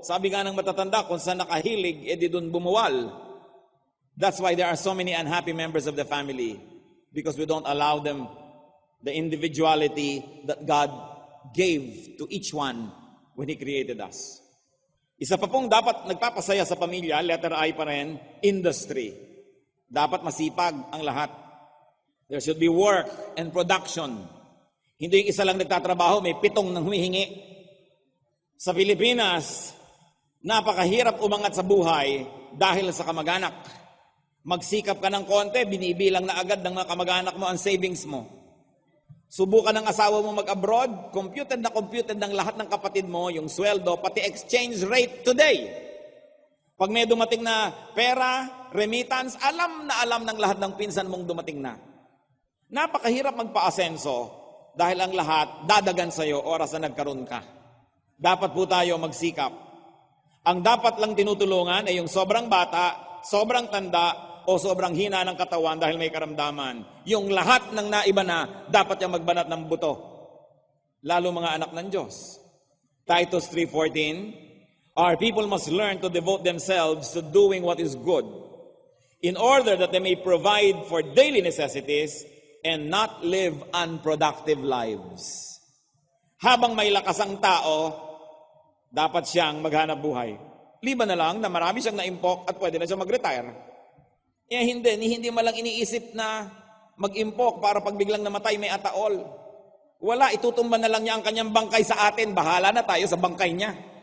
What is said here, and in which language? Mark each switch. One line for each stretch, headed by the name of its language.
Filipino: Sabi nga ng matatanda, kung saan nakahilig, edi dun bumuwal.
English: That's why there are so many unhappy members of the family. Because we don't allow them the individuality that God gave to each one when He created us.
Filipino: Isa pa pong dapat nagpapasaya sa pamilya, letter I pa rin, industry. Dapat masipag ang lahat.
English: There should be work and production.
Filipino: Hindi yung isa lang nagtatrabaho, may 7 nang humihingi. Sa Pilipinas, napakahirap umangat sa buhay dahil sa kamag-anak. Magsikap ka ng konti, binibilang na agad ng mga kamag-anak mo ang savings mo. Subukan ng asawa mo mag-abroad, computed ng lahat ng kapatid mo, yung sweldo, pati
English: exchange rate today.
Filipino: Pag may dumating na pera, remittance, alam na alam ng lahat ng pinsan mong dumating na. Napakahirap magpa-asenso dahil ang lahat dadagan sa'yo oras na nagkaroon ka. Dapat po tayo magsikap. Ang dapat lang tinutulungan ay yung sobrang bata, sobrang tanda, o sobrang hina ng katawan dahil may karamdaman. Yung lahat ng naiba na, dapat yung magbanat ng buto. Lalo mga anak ng Diyos.
English: Titus 3:14, our people must learn to devote themselves to doing what is good, in order that they may provide for daily necessities and not live unproductive lives.
Filipino: Habang may lakas ang tao, dapat siyang maghanap buhay. Liban na lang na marami siyang naimpok at pwede na siyang mag-retire. Hindi malang iniisip na mag-impok para pag biglang namatay may ataol. Wala, itutumba na lang niya ang kanyang bangkay sa atin. Bahala na tayo sa bangkay niya.